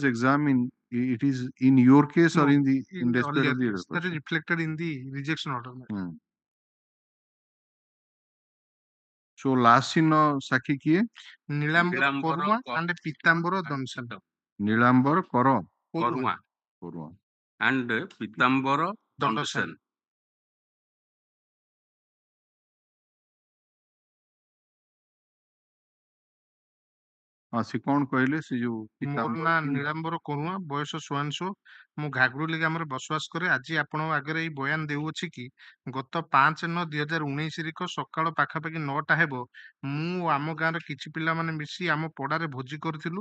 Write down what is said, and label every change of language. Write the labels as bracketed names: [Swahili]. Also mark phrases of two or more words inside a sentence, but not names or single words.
[English] examined, it is in your case or in the respect of the that is reflected in the rejection order. So last in Sakhi kiye? Nilambara Korua and Pitambara Damsan. Nilambara Koro. Korua. Korua. And Pitambara Damsan. [Odia] ସେ କଣ କହିଲେ ସେ ଯୋଉ ମୋର ନା ନୀଳାମ୍ବର କରୁଆ, ବୟସ 54, ମୁଁ ଘାଗରୁଲି ଗ୍ରାମରେ ବସବାସ କରେ। ଆଜି ଆପଣଙ୍କ ଆଗରେ ଏଇ ବୟାନ ଦେଉଅଛି କି ଗତ 5/9/2019 ସକାଳ ପାଖାପାଖି 9ଟା ହେବ, ମୁଁ ଆମ ଗାଁର କିଛି ପିଲାମାନେ ମିଶି ଆମ ପଡାରେ ଭୋଜି କରିଥିଲୁ।